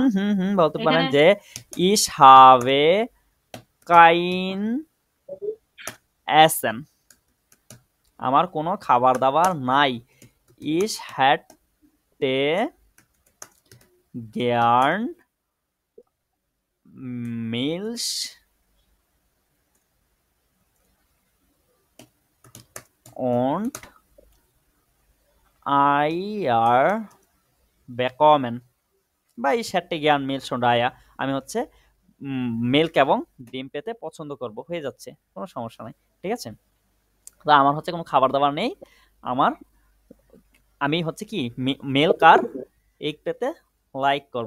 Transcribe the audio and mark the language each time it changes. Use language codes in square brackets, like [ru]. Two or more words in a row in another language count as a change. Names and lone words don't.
[bn] বলতে পারেন যে [de] Ich habe kein Essen, [bn] আমার কোনো খাবার দাবার নাই। [de] Ich hätte gern Milch und Eier bekommen, বা Ich hätte gern Milch und Eier, [bn] আমি হচ্ছে মিল্ক এবং ডিম পেতে পছন্দ করব, হয়ে যাচ্ছে, কোনো সমস্যা নাই, ঠিক আছে। তো আমার হচ্ছে কোনো খাবার দাবার নেই, আমি হচ্ছে কি মিল্ক আর এগ পেতে লাইক করব।